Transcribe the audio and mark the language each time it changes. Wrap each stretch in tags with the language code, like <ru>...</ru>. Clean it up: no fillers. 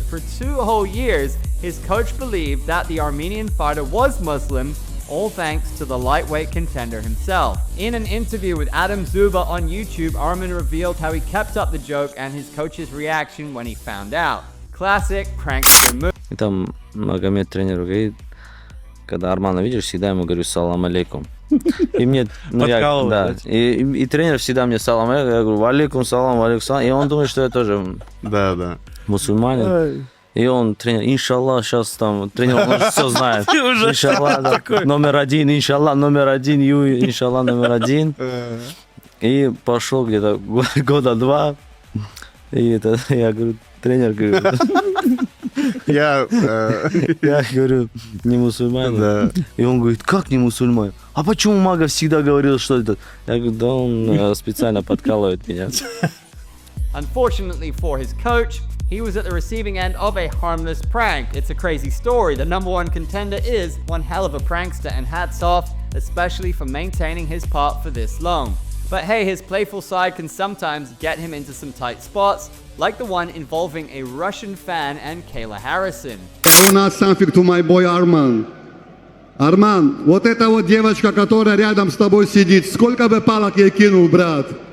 <en>For 2 whole years, his coach believed that the Armenian fighter was Muslim, all thanks to the lightweight contender himself. In an interview with Adam Zuba on YouTube, Arman revealed how he kept up the joke and his coach's reaction when he found out. Classic prankster move.</en> <ru>И там Магомед тренер говорит, когда Армана видишь, всегда ему говорю салам алейкум. И мне, и тренер всегда мне салам алейкум, я говорю валейкум салам, и он думает, что я тоже мусульманин. И он, тренер, иншаллах, сейчас там, тренер, он все знает. Иншаллах, да, номер один, иншаллах, номер один, иншаллах, номер один. И пошел где-то года 2. И это, я говорю, тренер, говорю, я говорю, не мусульманин. Да. И он говорит, как не мусульманин? А почему Мага всегда говорил, что это? Я говорю, да он специально подкалывает меня.</ru> <en>Unfortunately for his coach, he was at the receiving end of a harmless prank. It's a crazy story. The number one contender is one hell of a prankster, and hats off, especially for maintaining his part for this long. But hey, his playful side can sometimes get him into some tight spots, like the one involving a Russian fan and Kayla Harrison. Do not something to my boy Arman.</en> <ru>Arman, вот эта вот девочка, которая рядом с тобой сидит, сколько бы палок ей кинул, брат?</ru>